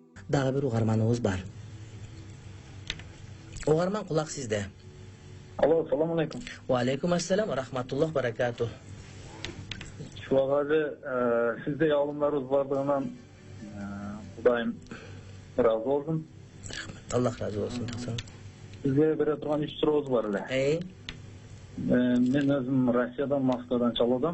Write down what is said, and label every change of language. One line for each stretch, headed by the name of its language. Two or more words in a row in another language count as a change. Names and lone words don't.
Kyrgyz: дагы бир угарманыбыз бар. Угарман, кулак сизде. Алло,
Arabic: سلام عليكم. وعليكم السلام ورحمة الله بركاته.
Kyrgyz: Шуагады, сиздей алымдарыбыз бардыгынан Кудайым разы болсын. Аллах разы болсын. Сизге бере турган 3 сурообуз бар эле. Мен өзүм Россиядан, Москвадан чалуудам.